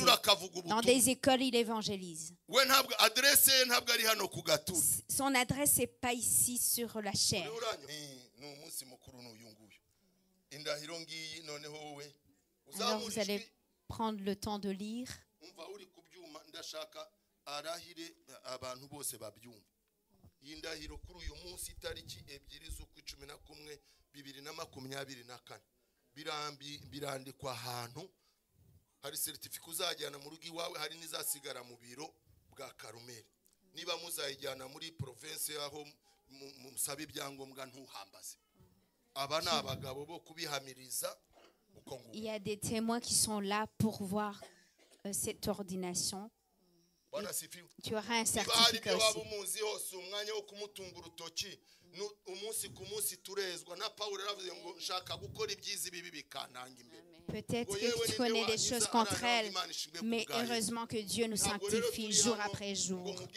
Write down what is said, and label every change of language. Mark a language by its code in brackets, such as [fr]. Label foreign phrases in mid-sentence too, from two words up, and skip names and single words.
[fr] Dans des écoles, il évangélise. Son adresse n'est pas ici sur la chair. Alors vous allez prendre le temps de lire. [rw] Indahiro kuri uyu munsi itariki 2/11/2024 birandikwa ahantu hari certificate uzajyana mu rugo iwawe hari nizasigara mu biro bwa Karumeli niba muzayijyana muri province aho musabe ibyangombwa ntuhambaze aba ni abagabo bo kubihamiriza. [fr] Il y a des témoins qui sont là pour voir cette ordination. tu auras un certificat aussi. Peut-être que tu connais des choses contre elle, mais heureusement que Dieu nous sanctifie jour après jour.